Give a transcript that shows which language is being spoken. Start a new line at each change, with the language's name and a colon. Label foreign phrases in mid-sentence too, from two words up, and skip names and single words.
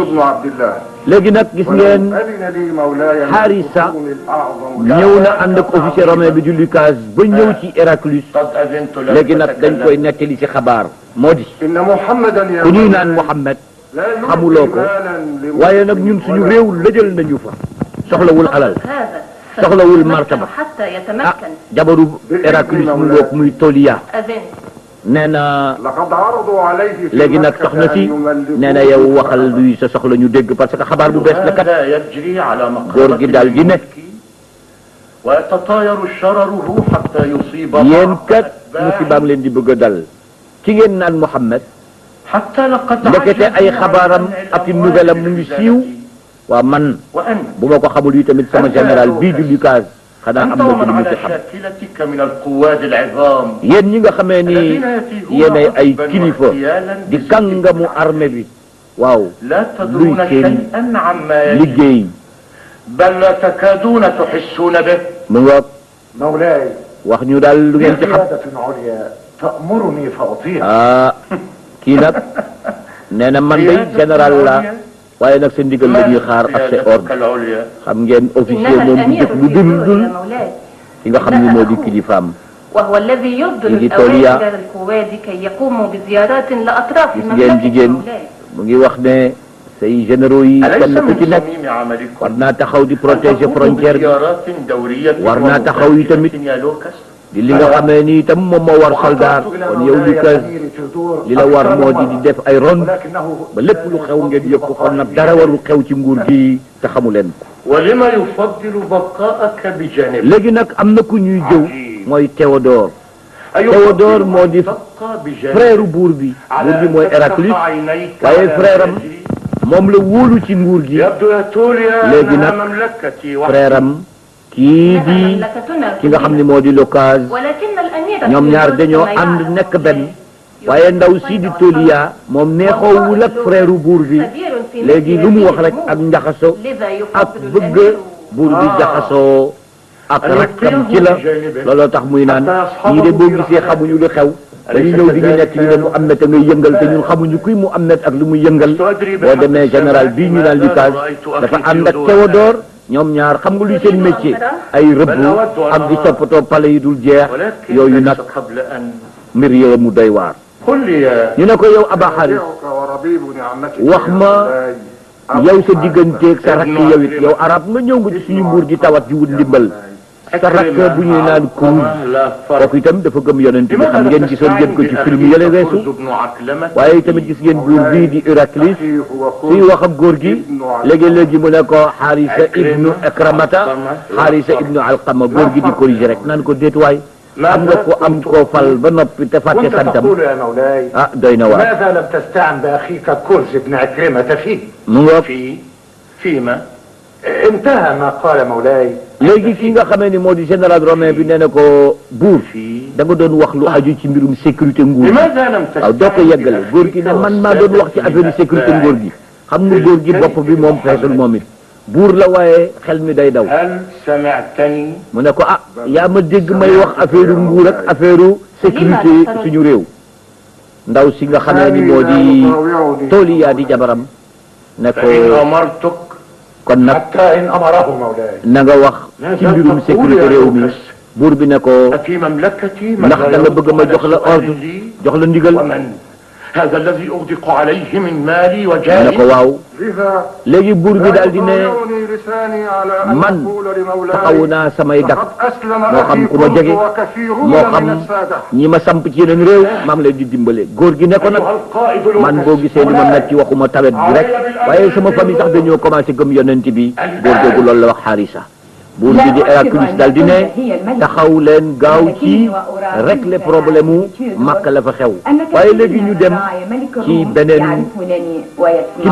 Wolof: léegi nag gis ngeen Harisa ñëw na ànd ak
French: officier romain
Wolof: bi di Lucas ba ñëw ci Héraclius léegi nag dañ koy nettali ci xabaar moo di ku ñuy naan Muhammad xamuloo ko waaye nag ñun suñu réew lëjal nañu fa soxlawul alal soxlawul martaba ah jabaru Héraclius mu ngoog muy Toliya nee na
Arabic: لقد عرضوا عليه في
Wolof: léegi nag
Arabic: مكة
Wolof: soxna
Arabic: أن
Wolof: si
Arabic: يملكوه
Wolof: nee na yow waxal luy sa soxla ñu dégg
French: parce que
Wolof: xabaar bu bees la kat
Arabic: هذا يجري على
Wolof: góor gi daal di ne
Arabic: ويتطاير شرره حتى يصيب
Wolof: yéen
Arabic: بعض
Wolof: kat
Arabic: أتباعه.
Wolof: musibaam leen di bëgg a dal ci ngeen naan Muhammad
Arabic: حتى لقد
Wolof: ndekete ay
Arabic: عجبوا
Wolof: xabaaram
Arabic: عن
Wolof: ak i
Arabic: الأموال
Wolof: nouvelle am mu ngi siiw waa man
Arabic: وأن
Wolof: bu ma ko xamul yi tamit sama général bii di Lucas xanaa am
Arabic: أنت
Wolof: na ci
Arabic: ومن
Wolof: lu mu
Arabic: على
Wolof: ci xam
Arabic: شاكلتك من القواد العظام
Wolof: yéen ñi nga xamee ni
Arabic: الذين يتيهون
Wolof: yéenay ay
Arabic: عصبا
Wolof: kilifa
Arabic: واغتيالا
Wolof: di kàngamu armée bi waaw
Arabic: لا تدرون
Wolof: luy seen
Arabic: شيئا عما يجري
Wolof: liggéey
Arabic: بل لا تكادون تحسون به
Wolof: mu nga
Arabic: مولاي
Wolof: wax ñu daal lu ngeen ci xam
Arabic: قيادة عليا تأمرني فأطيع
Wolof: ah kii nag nee na man day général la waaye nag sa ndigal la ñuy xaar ak sa ordre
Arabic: العليا
Wolof: xam ngeen officier
Arabic: إنها
Wolof: moom du
Arabic: الأمير
Wolof: def lu
Arabic: في
Wolof: dul
Arabic: الدور
Wolof: dul
Arabic: يا مولاي ki nga xam ni moo di kilifaam وهو الذي يبذل يجي توليا. الأوامر للقواد كي يقوموا بزيارات لأطراف
Wolof: gis ngeen
Arabic: المملكة
Wolof: jigéen
Arabic: مولاي
Wolof: mu ngi wax ne say généraux yi
Arabic: أليس
Wolof: kenn ku ci
Arabic: من
Wolof: nekk
Arabic: صميم عملكم
Wolof: war naa taxaw di
Arabic: أن
Wolof: protéger
Arabic: تقوموا
Wolof: frontière bi
Arabic: بزيارات دورية
Wolof: war naa taxaw yi tamit
Arabic: ومتابعة يا لوكاس
Wolof: di li nga xamee ni itam moom moo war soldat kon yow Lucas li la war moo di def ay ronde ba lépp lu xew ngeen yëg ko kon nag dara warul xew ci nguur gi te xamu leen ko
Arabic: ولما يفضل بقاءك بجانب
Wolof: léegi nag am na ku ñuy jëw mooy Théodore Théodore moo di frère buur bi mooy Héraclius waaye frère am moom la wóolu ci nguur gi
Arabic: يبدو يا توليا
Wolof: léegi
Arabic: أنها
Wolof: nag
Arabic: مملكتي
Wolof: frère am kii
Arabic: إنها
Wolof: di
Arabic: مملكتنا
Wolof: ki nga xam ne moo di Lucas
Arabic: ولكن الأمير
Wolof: ñoom ñaar dañoo ànd nekk benn waaye ndaw si di Tolia moom neexoowul ak frère buur bi léegi lu mu wax rek ak njaxaso ak bëgg buur bi jaxasoo ak rakkam ci la looloo tax muy naan ñii de boo gisee xamuñu lu xew dañuy ñëw di ñu nekk ñu ne mu am te ngay yëngal te ñun xamuñu kuy mu am ak lu muy yëngal boo demee général bii ñu naan Lucas dafa ànd ak Théodore ñoom ñaar xam nga luy seen métier ay rëbb ak di toppatoo pale yi dul jeex yooyu nag
Arabic: قبل أن
Wolof: mbir yee mu doy waar
Arabic: قل لي يا
Wolof: ñu ne ko yow Aba Xaaris
Arabic: أستودعك وربيب نعمتك
Wolof: wax
Arabic: يا
Wolof: ma
Arabic: مولاي.
Wolof: yow sa digganteeg sa rakk yow it yow arab nga ñëw nga ci suñu nguur gi tawat ji wut ndimbal sa rakk bu ñuy naan Kuruj kooku itam dafa gëm yonent bi xam ngeen gisoon ngeen ko ci film yële weesu waaye tamit gis ngeen buur bii di Héraclius
Arabic: أخي هو
Wolof: suy
Arabic: كل
Wolof: wax ak góor gi léegi-léegi mu ne ko Xaarisa ibnu Akramata Xaarisa ibnu Alqama góor gi di corriger rek naan ko déetuwaay am nga ko am koo fal ba noppi te fàtte
Arabic: وانت
Wolof: santam
Arabic: تقول يا مولاي
Wolof: ah doy na waar
Arabic: ماذا لم تستعن بأخيك كرز بن عكرمة فيه
Wolof: mu ngoog
Arabic: فيما انتهى ما قال مولاي
Wolof: léegi ki nga xamee ni moo di
French: général romain
Wolof: bi nee na ko buur da nga doon wax lu aju ci mbirum sécurité nguur gi
Arabic: لماذا لم
Wolof: waaw doo ko yeggale góor gi ne man maa doon wax ci
French: affaire sécurité
Wolof: nguur gi xam nga góor gi bopp bi moom feesul moom it buur la waaye xel mi day daw
Arabic: هل سمعتني
Wolof: mu ne ko ah yaa ma dégg may wax affaire nguur ak
French: affaire sécurité
Wolof: suñu réew ndaw si nga xamee ni moo di Tolia di jabaram ne ko
Arabic: فإن أمرتك
Wolof: kon nag
Arabic: حتى إن أمره مولاي
Wolof: na nga wax ci mbirum sécurité réew mi buur bi ne ko
Arabic: في مملكتي
Wolof: ndax da nga bëgg ma jox la ordre jox la ndigal
Arabic: ومن هذا الذي أغدق عليه من مالي
Wolof: mu ne ko
Arabic: وجاهي
Wolof: waaw
Arabic: لذا
Wolof: léegi buur bi daal di ne
Arabic: يطاوعني لساني على أن
Wolof: man
Arabic: أقول
Wolof: taxaw
Arabic: لمولاي
Wolof: naa samay dak
Arabic: لقد أسلم
Wolof: moo xam
Arabic: أخي
Wolof: ku ma
Arabic: كنت
Wolof: jege
Arabic: وكثيرون
Wolof: moo xam
Arabic: من السادة
Wolof: ñi ma samp ci yeneen réew maa ngi leen di dimbale góor gi ne ko nag
Arabic: أيها القائد
Wolof: man boo gisee ni ma mel ci waxuma tawet bi rek waaye
French: sama famille
Wolof: sax
French: dañoo commencé
Wolof: gëm yonent bi góor googu loolu la wax Xaarisa buur bi di Héraclius daal di ne taxaw leen gaaw ci
French: régler problème
Wolof: mu Makka la fa xew waaye léegi ñu dem ci beneen ci